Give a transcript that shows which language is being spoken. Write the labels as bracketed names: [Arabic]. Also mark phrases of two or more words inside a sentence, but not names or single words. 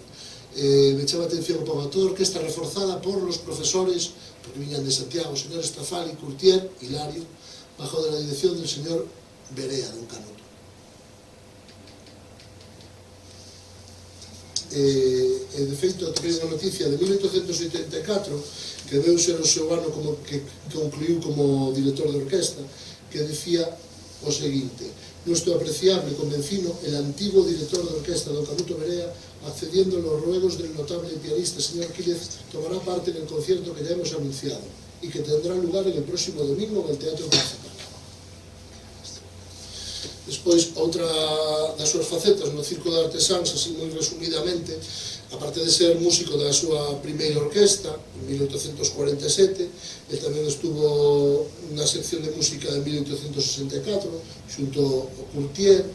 [Galician] Me chama a atención para toda a orquesta reforzada [Spanish] por los profesores, [Galician] porque viñan de Santiago, o señor Estafali, Curtier, Hilario, [Spanish] bajo de la dirección del señor Berea, de un Canuto. [Galician] De feito, teño unha noticia de 1884 que deu ser o seu ano como que concluiu como director de orquesta, que decía o seguinte: [Spanish] nuestro apreciable convencino, el antiguo director de orquesta don Canuto Berea, accediendo a los ruegos del notable pianista señor Quílez, tomará parte en el concierto que ya hemos anunciado y que tendrá lugar en el próximo domingo en el Teatro Municipal. [Galician] Despois, outra das súas facetas no Circo de Artesáns, así moi resumidamente, aparte de ser músico da súa primeira orquesta, en 1847, ele tamén estuvo na sección de música en 1864, xunto ao Curtier.